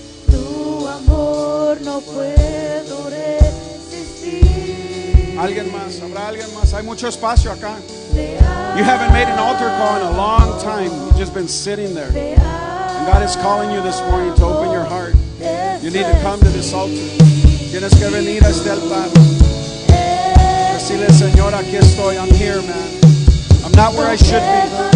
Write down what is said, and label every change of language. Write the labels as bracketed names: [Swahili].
[Spanish] Tu amor no puedo resistir. ¿Alguien más? ¿Habrá alguien más? Hay mucho espacio acá. [English] You haven't made an altar call in a long time. You've just been sitting there. And God is calling you this morning to open your heart. You need to come to this altar. [Spanish] Tienes que venir a este altar. Decirle, Señor, aquí estoy. [English] I'm here, man. I'm not where I should be.